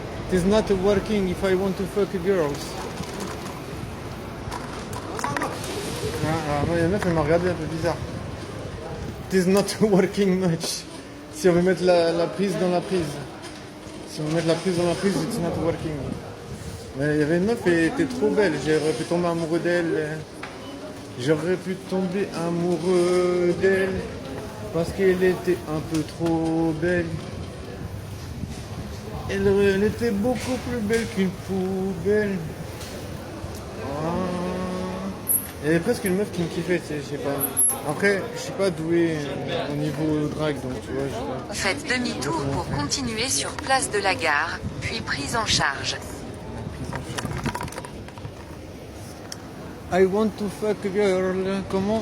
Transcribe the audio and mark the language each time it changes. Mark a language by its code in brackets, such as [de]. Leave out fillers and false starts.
[en] It is not working if I want to fuck girls. [fr] Ah, non, il y a une meuf, elle m'a regardé un peu bizarre. [en] It is not working much. [fr] Si on veut mettre la prise dans la prise. Si on veut mettre la prise dans la prise, [en] it's not working. [fr] Mais il y avait une meuf, elle était trop belle. J'aurais pu tomber amoureux d'elle. J'aurais pu tomber amoureux d'elle. Parce qu'elle était un peu trop belle. Elle était beaucoup plus belle qu'une poubelle. Ah. Il y avait presque une meuf qui me kiffait, tu sais, je sais pas. Après, je suis pas doué au niveau drag, donc tu vois, je sais pas. Faites demi-tour pour continuer sur place de la gare, puis prise en charge. [en] I want to fuck a girl. Comment